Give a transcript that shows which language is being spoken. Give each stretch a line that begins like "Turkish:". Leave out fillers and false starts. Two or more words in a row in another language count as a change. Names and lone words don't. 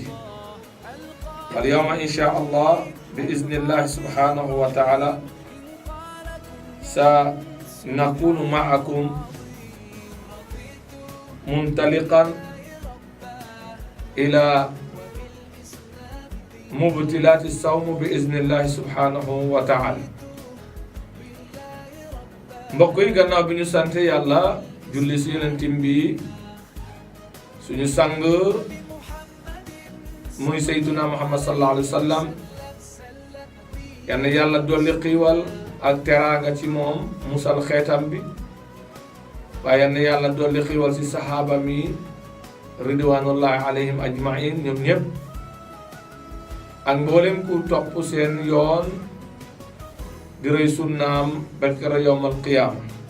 Arabic: واليوم إن شاء الله بإذن الله سبحانه وتعالى سنكون معكم منطلقا إلى مبتلات الصوم بإذن الله سبحانه وتعالى.
Wolof: mbokk yi gannaaw bi ñu sant yàlla julli si yonentam bi suñu sang muy
Arabic: سيدنا محمد صلى الله عليه وسلم,
Wolof: yal na yàlla dolli xiiwal ak teraanga ci moom musal xeetam bi, waaye yal na yàlla dolli xiiwal si saxaaba mi
Arabic: رضوان الله عليهم أجمعين
Wolof: ñoom ñëpp ak mboolem ku topp seen yoon di rëy sunnaam ba kera
Arabic: يوم القيامة.